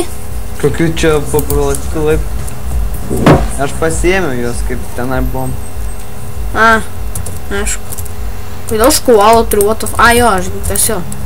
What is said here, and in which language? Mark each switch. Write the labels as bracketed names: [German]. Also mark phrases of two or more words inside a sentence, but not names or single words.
[Lithuanian] Kokių čia papralatikų laip? Aš pasiėmiau juos, kaip tenai buvom. A, aišku. Kodėl aš koalą turiu, [English] what the f... A, [Lithuanian] jo, aš tęsiu.